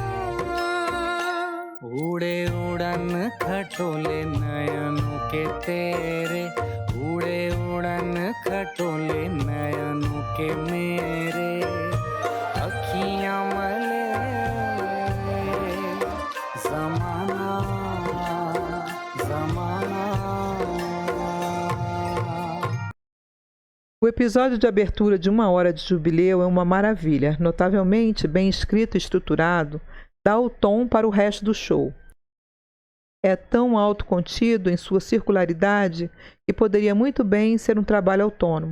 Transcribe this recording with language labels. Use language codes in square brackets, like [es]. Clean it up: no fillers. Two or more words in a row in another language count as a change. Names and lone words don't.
[hi] उड़े उड़न खटोले नयनों के तेरे, उड़े उड़न खटोले नयनों के मेरे, अखियां मले जमाना जमाना। [pt] O episódio de abertura de Uma Hora de Jubileu é uma maravilha, notavelmente bem escrito e estruturado, dá o tom para o resto do show. É tão autocontido em sua circularidade que poderia muito bem ser um trabalho autônomo.